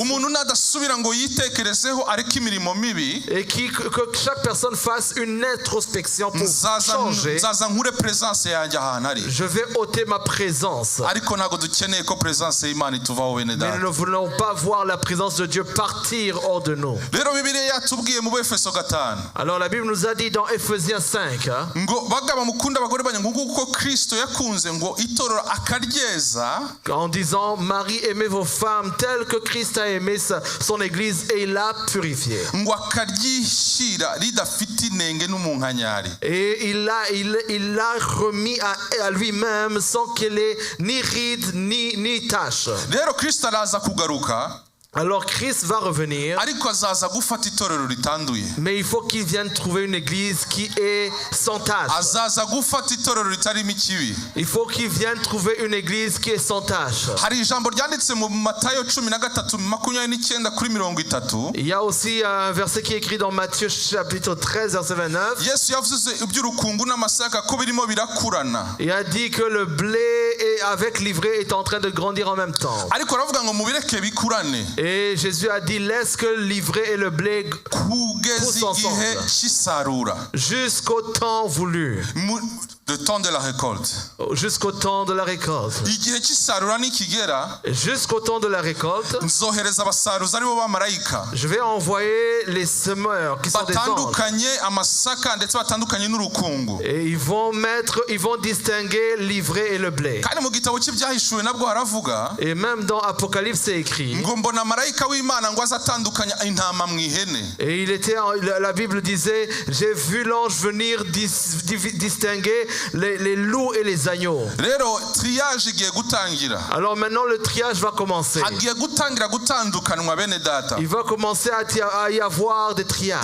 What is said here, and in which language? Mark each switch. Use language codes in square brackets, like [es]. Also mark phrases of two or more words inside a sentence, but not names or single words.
[rw] umuntu nadasubira ngo yitekerezeho ariko imirimo mibi, [fr] et que chaque personne fasse une introspection pour changer, [rw] nzaza nkure presence yanjye ahantu ari. [fr] je vais ôter ma présence. [rw] Ariko ntabwo dukeneye ko presence y'Imana ituvaho bene [fr] Mais nous [rw] data. [fr] ne voulons pas voir la présence de Dieu partir hors de nous. [rw] Rero Bibiliya yatubwiye mu Efeso 5 [fr] Alors la Bible nous a dit dans Ephésiens 5, [rw] ngo bagaba mukunda abagore banyu nguko Kristo yakunze ngo itorero akaryeza, [fr] en disant, Marie, aimez vos femmes telles que Christ a aimé son église et il l'a purifiée. [rw] ngo akaryishyira ridafite inenge n'umunkanyari. [fr] Et il l'a remis à lui-même sans qu'il ait ni ride ni tache. [rw] Rero Kristo araza kugaruka, [fr] Alors Christ va revenir, [rw] ariko azaza gufata itorero ritanduye. [fr] mais il faut qu'il vienne trouver une église qui est sans tache. [rw] Azaza gufata itorero ritarimo ikibi. [fr] Il faut qu'il vienne trouver une église qui est sans tache. [rw] Hari ijambo ryanditse mu Matayo 13:29-30. [fr] Il y a aussi un verset qui est écrit dans Matthieu chapitre 13 verset 29. [rw] Yesu yavuze iby'urukungu n'amasaka ko birimo birakurana. [fr] Il a dit que le blé avec l'ivraie est en train de grandir en même temps. [rw] Ariko aravuga ngo mubireke bikurane. [fr] Et Jésus a dit, laisse que l'ivraie et le blé [rw] Kugeza [fr] poussent [rw] igihe [fr] ensemble [rw] cy'isarura. [fr] jusqu'au temps voulu, Le temps de la récolte. jusqu'au temps de la récolte. [rw] Igihe cy'isarura nikigera, [fr] Jusqu'au temps de la récolte, [rw] nzohereza abasaruzi aribo bamarayika. [fr] je vais envoyer les semeurs qui sont des anges. [rw] Batandukanye amasaka ndetse batandukanye n'urukungu. [fr] Et ils vont distinguer l'ivraie et le blé. [rw] Kandi mu gitabo cy'ibyahishuwe nabwo haravuga [fr] Et même dans Apocalypse, c'est écrit. [rw] ngo mbona marayika w'Imana ngo azatandukanya intama mu ihene. [fr] Et la Bible disait, j'ai vu l'ange venir distinguer les loups et les agneaux. [rw] Rero triage igiye gutangira. [fr] Alors maintenant le triage va commencer. [rw] Agiye gutangira gutandukanwa bene data. [fr] Il va commencer à y avoir des triages.